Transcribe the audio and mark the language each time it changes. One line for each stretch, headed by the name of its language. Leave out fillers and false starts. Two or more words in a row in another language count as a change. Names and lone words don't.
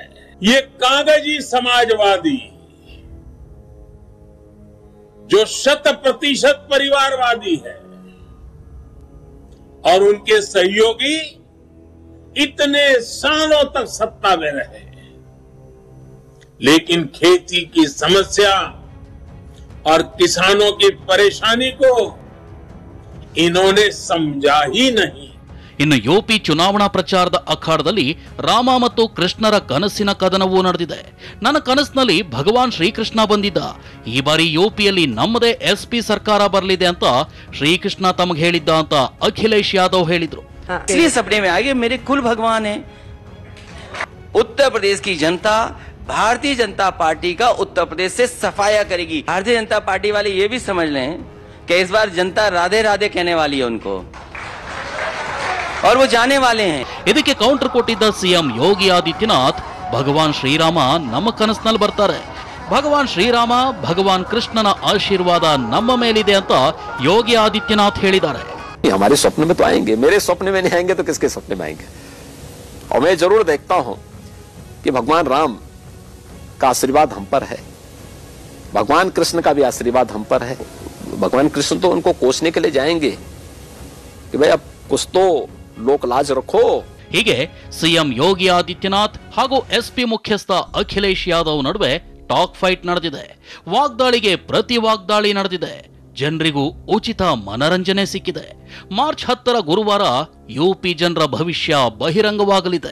Hindi: ये कागजी समाजवादी जो 100% परिवारवादी है और उनके सहयोगी इतने सालों तक सत्ता में रहे, लेकिन खेती की समस्या और किसानों की परेशानी को इन्होंने समझा ही नहीं.
Kannada: ಇನ್ನು ಯುಪಿ ಚುನಾವಣಾ ಪ್ರಚಾರದ ಅಖಾಡದಲ್ಲಿ ರಾಮ ಮತ್ತು ಕೃಷ್ಣರ ಕನಸಿನ ಕದನವೂ ನಡೆದಿದೆ. ನನ್ನ ಕನಸಿನಲ್ಲಿ ಭಗವಾನ್ ಶ್ರೀಕೃಷ್ಣ ಬಂದಿದ್ದ, ಈ ಬಾರಿ ಯುಪಿಯಲ್ಲಿ ನಮ್ಮದೇ ಎಸ್ಪಿ ಸರ್ಕಾರ ಬರಲಿದೆ ಅಂತ ಶ್ರೀಕೃಷ್ಣ ತಮಗೆ ಹೇಳಿದ್ದ ಅಂತ ಅಖಿಲೇಶ್ ಯಾದವ್ ಹೇಳಿದ್ರು.
Hindi: इसलिए सपने में आगे मेरे कुल भगवान है. उत्तर प्रदेश की जनता भारतीय जनता पार्टी का उत्तर प्रदेश से सफाया करेगी. भारतीय जनता पार्टी वाले ये भी समझ लें कि इस बार जनता राधे राधे कहने वाली है उनको, और वो जाने वाले हैं.
Kannada: ಇದಕ್ಕೆ ಕೌಂಟರ್ ಕೊಟ್ಟಿದ್ದ ಸಿಎಂ ಯೋಗಿ ಆದಿತ್ಯನಾಥ್, ಭಗವಾನ್ ಶ್ರೀರಾಮ ನಮ್ಮ ಕನಸಿನಲ್ಲಿ ಬರ್ತಾರೆ, ಭಗವಾನ್ ಶ್ರೀರಾಮ ಭಗವಾನ್ ಕೃಷ್ಣನ ಆಶೀರ್ವಾದ ನಮ್ಮ ಮೇಲಿದೆ ಅಂತ ಯೋಗಿ ಆದಿತ್ಯನಾಥ್ ಹೇಳಿದ್ದಾರೆ.
Hindi: हमारे स्वप्न में तो आएंगे, मेरे स्वप्न में नहीं आएंगे तो किसके स्वप्न में आएंगे. और मैं जरूर देखता हूं कि भगवान राम का आशीर्वाद हम पर है, भगवान कृष्ण का भी आशीर्वाद हम पर है. भगवान कृष्ण तो उनको कोसने के लिए जाएंगे कि भाई अब कुछ तो लोक लाज रखो.
Kannada: ಹೀಗೆ ಸಿಎಂ ಯೋಗಿ ಆದಿತ್ಯನಾಥ್ ಹಾಗೂ ಎಸ್ಪಿ ಮುಖ್ಯಸ್ಥ ಅಖಿಲೇಶ್ ಯಾದವ್ ನಡುವೆ
English: talk fight
Kannada: ನಡೆದಿದೆ. ವಾಗ್ದಾಳಿಗೆ ಪ್ರತಿ ವಾಗ್ದಾಳಿ ನಡೆದಿದೆ. ಜನರಿಗೂ ಉಚಿತ ಮನರಂಜನೆ ಸಿಕ್ಕಿದೆ. ಮಾರ್ಚ್ 10ರ ಗುರುವಾರ ಯುಪಿ ಜನರ ಭವಿಷ್ಯ ಬಹಿರಂಗವಾಗಲಿದೆ.